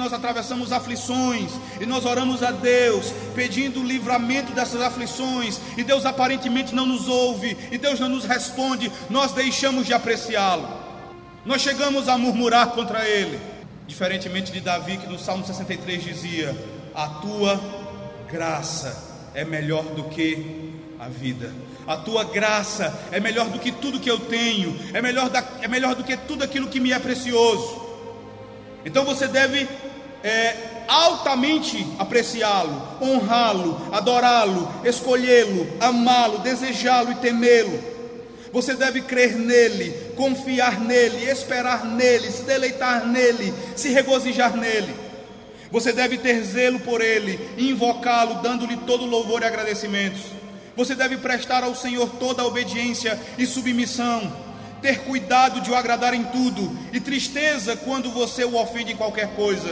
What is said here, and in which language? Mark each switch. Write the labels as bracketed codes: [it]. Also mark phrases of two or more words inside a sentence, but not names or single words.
[pt] nós atravessamos aflições e nós oramos a Deus pedindo o livramento dessas aflições, e Deus aparentemente não nos ouve, e Deus não nos responde, nós deixamos de apreciá-lo, nós chegamos a murmurar contra ele, diferentemente de Davi, que no Salmo 63 dizia: a tua graça é melhor do que a vida, a tua graça é melhor do que tudo que eu tenho, é melhor do que tudo aquilo que me é precioso. Então você deve altamente apreciá-lo, honrá-lo, adorá-lo, escolhê-lo, amá-lo, desejá-lo e temê-lo. Você deve crer nele, confiar nele, esperar nele, se deleitar nele, se regozijar nele. Você deve ter zelo por ele, invocá-lo, dando-lhe todo louvor e agradecimentos. Você deve prestar ao Senhor toda a obediência e submissão, ter cuidado de o agradar em tudo, e tristeza quando você o ofende em qualquer coisa.